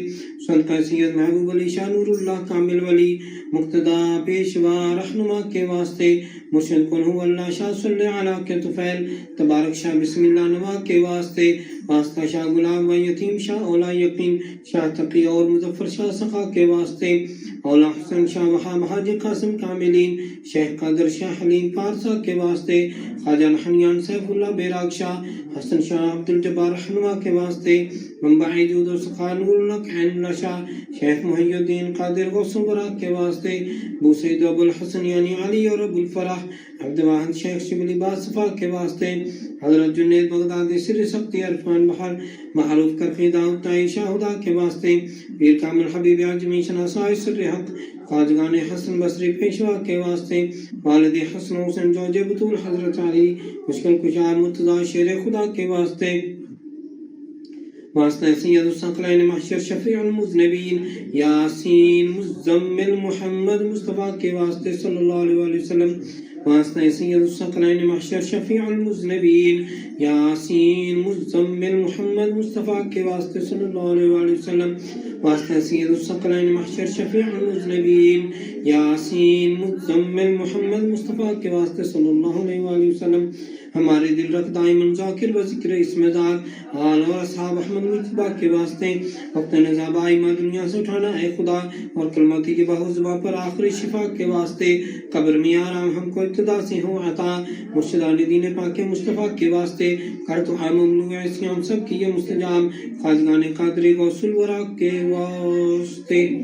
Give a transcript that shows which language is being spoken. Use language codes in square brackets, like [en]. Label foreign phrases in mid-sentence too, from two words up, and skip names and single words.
[hi] सुल्तान सैयद महबूब अली शाह नूरुल्लाह कामिल वली मुक्तदा पेशवा रहनुमा के वास्ते, मुर्शिद [ar] قل هو الله [hi] शाह [ar] صلى الله عليه [hi] के तुफैल तबारक शाह बिस्मिल्लाह नवा के वास्ते, वास्ता शाह गुलाम व यतीम शाह औला यकीन शाह तकी और मुजफ्फर शाह सखा के वास्ते, औला हुसैन शाह वहाब हाजी कासिम कामिलीन शेख कादर शाह हलीम पारसा के वास्ते, ख्वाजा हनियान सैफुल्लाह बैराग शाह हसन शाह अब्दुल जब्बार रहनुमा के वास्ते, मुंबई जूद सखा नूरुल्लाह कैनुल्लाह शाह शेख मुहियुद्दीन कादिर गौसुल बराक के वास्ते, अबू सईद अबुल हसन यानी अली और अबुल फराह अब्दुल वाहिद शेख शिबली बासफा के वास्ते, हजरत जुनैद बगदादी सिर सख्ती अरफान बहर मारूफ करफी दाऊद ताई शाहुदा के वास्ते, पीर कामिल हबीब आजमी शनासाई सिर हक ख्वाजगान हसन बसरी पेशवा के वास्ते, वालिद हसन हुसैन जोजे बतूल हजरत अली मुश्किल कुशा मुर्तजा शेर खुदा के वास्ते, वास्ता सैयद सकलैन महशर शफीउल मुज़नबीन यासीन मुज़म्मिल मोहम्मद मुस्तफ़ा के वास्ते [ar] صلى الله عليه وسلم, [hi] वास्ता सैयद सकलैन महशर शफीउल मुज़नबीन यासीन मुज़म्मिल मोहम्मद मुस्तफ़ा के वास्ते [ar] صلى الله عليه وسلم, [hi] वास्ता सैयद सकलैन महशर शफीउल मुज़नबीन यासीन मुज़म्मिल मोहम्मद मुस्तफ़ा के वास्ते [ar] صلى الله عليه وسلم. [hi] हमारे दिल रख दाइमन ज़ाकिर व ज़िक्र इस्मेदार आल और असहाब अहमद मुज्तबा के वास्ते, वक्त नज़ाबाई माँ दुनिया से उठाना है खुदा और कलमती के बाहु ज़ुबां पर आखिरी शिफा के वास्ते, कब्र में आराम हमको इब्तिदा से हो अता, मुर्शिदानी दीन पाक मुस्तफ़ा के वास्ते, कर तो आम ममलू इस्लाम सब की ये मुस्तजाब, ख्वाजगान कादरी गौसुल वरा के वास्ते।